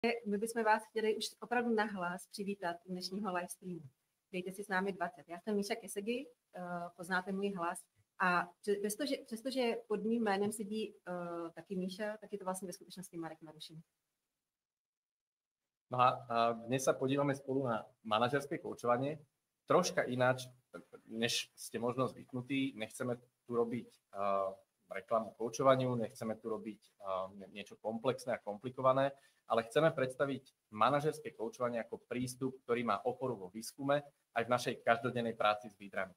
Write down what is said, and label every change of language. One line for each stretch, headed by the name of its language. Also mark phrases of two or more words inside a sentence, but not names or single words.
Czech: my bychom vás chtěli už opravdu nahlas přivítat dnešního live streamu. Dejte si s námi 20. Já jsem Míša Kesegi, poznáte můj hlas. A přestože pod mým jménem sedí taky Míša, tak je to vlastně ve skutečnosti Marek Marušin.
Slovak: No a dnes sa podívame spolu na manažerské koučovanie. Troška ináč, než ste možno zvyknutí. Nechceme tu robiť reklamu koučovaniu, nechceme tu robiť niečo komplexné a komplikované, ale chceme predstaviť manažerské koučovanie ako prístup, ktorý má oporu vo výskume aj v našej každodennej práci s lídrami.